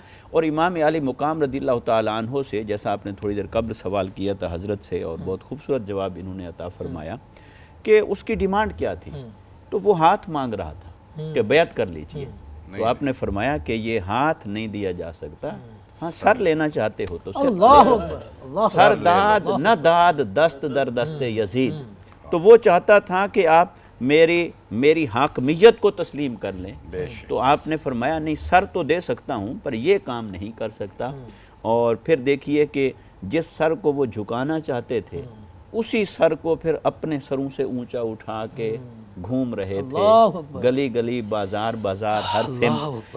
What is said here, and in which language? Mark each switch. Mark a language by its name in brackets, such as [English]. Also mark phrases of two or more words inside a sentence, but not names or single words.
[Urdu] اور امام علی مقام [Arabic] رضی اللہ تعالیٰ عنہ [Urdu] سے، جیسا آپ نے تھوڑی دیر قبل سوال کیا تھا حضرت سے اور بہت خوبصورت جواب انہوں نے عطا فرمایا کہ اس کی ڈیمانڈ کیا تھی، تو وہ ہاتھ مانگ رہا تھا کہ بیعت کر لیجئے، تو آپ نے فرمایا کہ یہ ہاتھ نہیں دیا جا سکتا، ہاں سر لینا چاہتے ہو تو [Persian] سر داد نہ داد دست در دست یزید، [Urdu] تو وہ چاہتا تھا کہ آپ میری حاکمیت کو تسلیم کر لیں، تو آپ نے فرمایا نہیں، سر تو دے سکتا ہوں پر یہ کام نہیں کر سکتا۔ اور پھر دیکھیے کہ جس سر کو وہ جھکانا چاہتے تھے اسی سر کو پھر اپنے سروں سے اونچا اٹھا کے گھوم رہے تھے، گلی گلی بازار بازار ہر سمت۔